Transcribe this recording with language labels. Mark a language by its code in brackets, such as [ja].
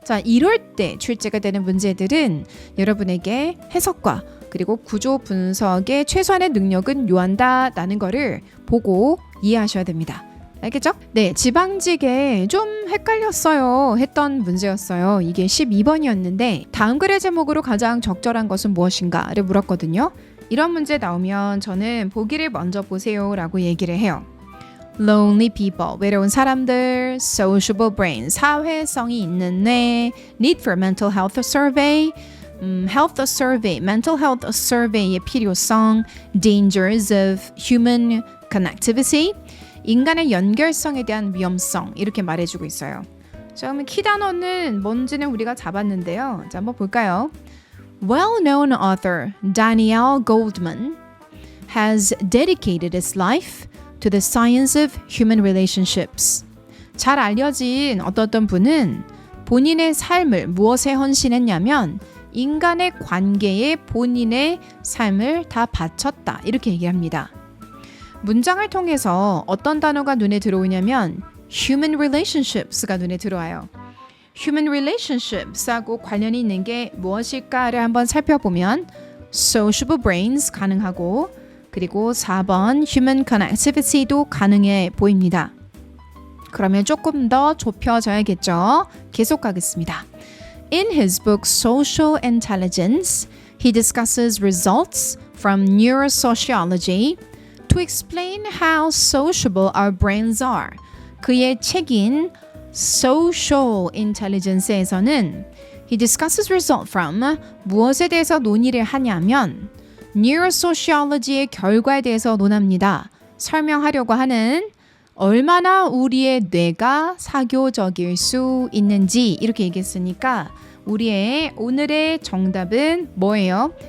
[ko] 자, 이럴 때 출제가 되는 문제들은 여러분에게 해석과 그리고 구조 분석의 최소한의 능력은 요한다라는 거를 보고 이해하셔야 됩니다. 알겠죠? 네, 지방직에 좀 헷갈렸어요 했던 문제였어요. 이게 12번이었는데 다음 글의 제목으로 가장 적절한 것은 무엇인가를 물었거든요. 이런 문제 나오면 저는 보기를 먼저 보세요 라고 얘기를 해요. [en] Lonely people, [ko] 외로운 사람들, [en] sociable brain, [ko] 사회성이 있는 뇌, [en] need for mental health survey, health survey, mental health survey의 필요성, dangers of human connectivity, [ko] 인간의 연결성에 대한 위험성 이렇게 말해주고 있어요. 자, 그러면 키 단어는 뭔지는 우리가 잡았는데요. 자, 한번 볼까요? [en] Well-known author Danielle Goldman has dedicated his life to the science of human relationships. [ko] 잘 알려진 어떤 분은 본인의 삶을 무엇에 헌신했냐면 인간의 관계에 본인의 삶을 다 바쳤다 이렇게 얘기합니다. 문장을 통해서 어떤 단어가 눈에 들어오냐면 human relationships가 눈에 들어와요. human relationships하고 관련이 있는 게 무엇일까를 한번 살펴보면 sociable brains 가능하고 그리고 4번 human connectivity도 가능해 보입니다. 그러면 조금 더 좁혀져야겠죠. 계속 가겠습니다. [en] In his book Social Intelligence, he discusses results from neurosociology to explain how sociable our brains are. [ko] 그의 책인 Social Intelligence에서는 [en] he discusses result from [ko] 무엇에 대해서 논의를 하냐면 neurosociology의 결과에 대해서 논합니다. 설명하려고 하는 얼마나 우리의 뇌가 사교적일 수 있는지 이렇게 얘기했으니까 우리의 오늘의 정답은 뭐예요?